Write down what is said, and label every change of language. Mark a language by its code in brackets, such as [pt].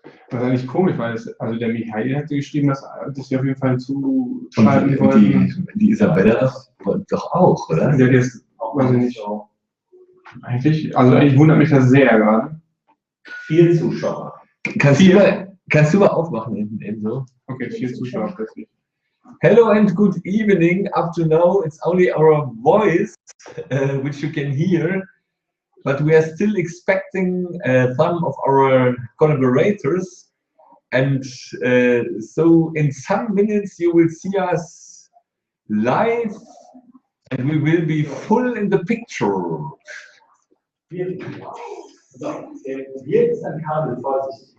[de] Das ist eigentlich komisch, weil also der Michael hatte geschrieben, dass wir auf jeden Fall zuschalten wollten. Die Isabella doch auch, oder? Ja, das weiß ich nicht. Eigentlich wundert mich das sehr gerade. 4 Zuschauer. Kannst du mal aufmachen hinten so? Okay, 4 Zuschauer plötzlich. [en] Hello and good evening. Up to now, it's only our voice, which you can hear. But we are still expecting some of our collaborators, and so in some minutes you will see us live, and we will be full in the picture. [de] So, hier ist ein Kabel, vorsichtig.